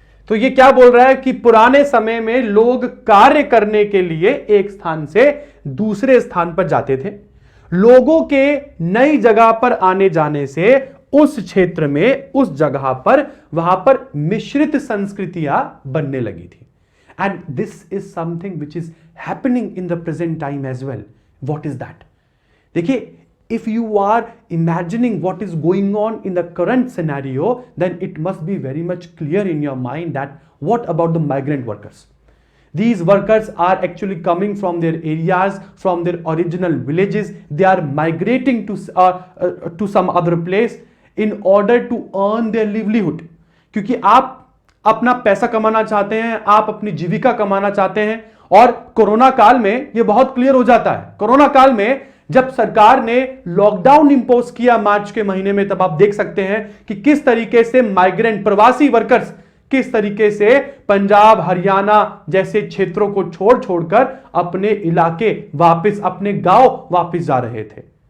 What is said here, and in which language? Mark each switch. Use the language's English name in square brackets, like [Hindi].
[Hindi] तो ये क्या बोल रहा है कि पुराने समय में लोग कार्य करने के लिए एक स्थान से दूसरे स्थान पर जाते थे। लोगों के नई जगह पर आने जाने से उस क्षेत्र में, उस जगह पर, वहां पर मिश्रित संस्कृतियां बनने लगी थी। [English] And this is something which is happening in the present time as well. What is that? देखिए, if you are imagining what is going on in the current scenario, then it must be very much clear in your mind that what about the migrant workers? These workers are actually coming from their areas, from their original villages. They are migrating to some other place in order to earn their livelihood. [Hindi] क्योंकि आप अपना पैसा कमाना चाहते हैं, आप अपनी जीविका कमाना चाहते हैं, और कोरोना काल में यह बहुत क्लियर हो जाता है। कोरोना काल में जब सरकार ने लॉकडाउन इंपोज किया मार्च के महीने में, तब आप देख सकते हैं कि किस तरीके से माइग्रेंट, प्रवासी वर्कर्स किस तरीके से पंजाब, हरियाणा जैसे क्षेत्रों को छोड़ छोड़कर अपने इलाके वापस, अपने गांव वापस जा रहे थे।